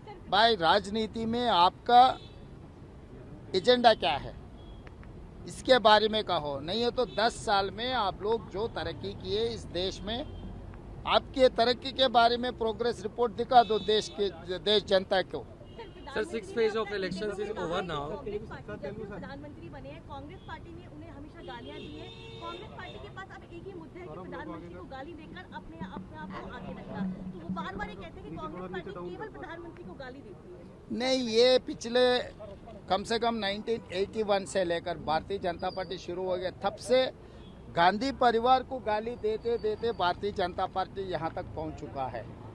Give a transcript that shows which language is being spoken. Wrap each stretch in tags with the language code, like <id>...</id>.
<hi>भाई राजनीति में आपका एजेंडा क्या है, इसके बारे में कहो। नहीं है तो 10 साल में आप लोग जो तरक्की किए इस देश में, आपके तरक्की के बारे में प्रोग्रेस रिपोर्ट दिखा दो देश जनता को।</hi> <en>Sir, 6th phase of elections is over now.</en> <hi>प्रधानमंत्री बने हैं, कांग्रेस पार्टी ने उन्हें हमेशा गालियां दी है। कांग्रेस पार्टी के पास अब एक ही मुद्दा है कि प्रधानमंत्री को गाली देकर अपने आप को आगे रखना। तो वो बार-बार ये कहते हैं कि कांग्रेस पार्टी केवल प्रधानमंत्री को गाली देती है। नहीं, ये पिछले कम से कम 1981 से लेकर भारतीय जनता पार्टी शुरू हो गया, तब से गांधी परिवार को गाली देते देते भारतीय जनता पार्टी यहाँ तक पहुँच चुका है।</hi>